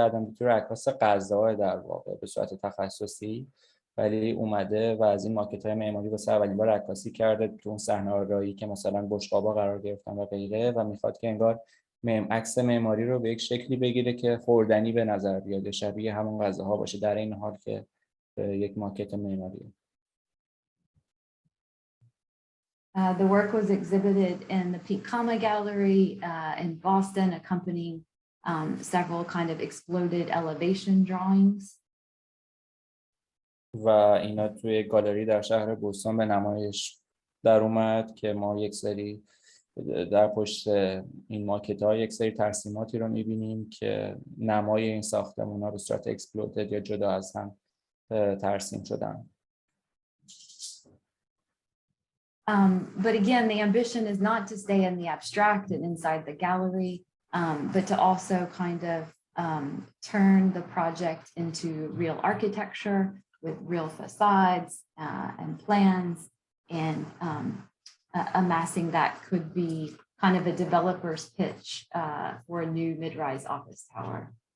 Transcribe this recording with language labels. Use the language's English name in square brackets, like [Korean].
[Persian] آدم دیتور عکاس غذا در واقع به صورت تخصصی، ولی اومده و از این ماکت‌های معماری واسه اولین بار عکاسی کرده تو اون صحنه آرایی که مثلا بشقابا قرار گرفتن و غیره و میخواد که انگار عکس معماری رو به یک شکلی بگیره که خوردنی به نظر بیاد، شبیه همون غذاها باشه در این حال که یک ماکت معماریه. [English] The work was exhibited in the Pete Kama Gallery in Boston, accompanying several kind of exploded elevation drawings. [Persian] و اینا توی گالری در شهر بوستون به نمایش در اومد که ما یک سری در پشت این ماکت‌ها یک سری ترسیماتی رو می‌بینیم که نمای این ساختمان‌ها به صورت اکسپلودد یا جدا از هم ترسیم شدن. [English] But again, the ambition is not to stay in the abstract and inside the gallery, but to also kind of turn the project into real architecture with real facades and plans, and amassing that could be kind of a developer's pitch for a new mid-rise office tower.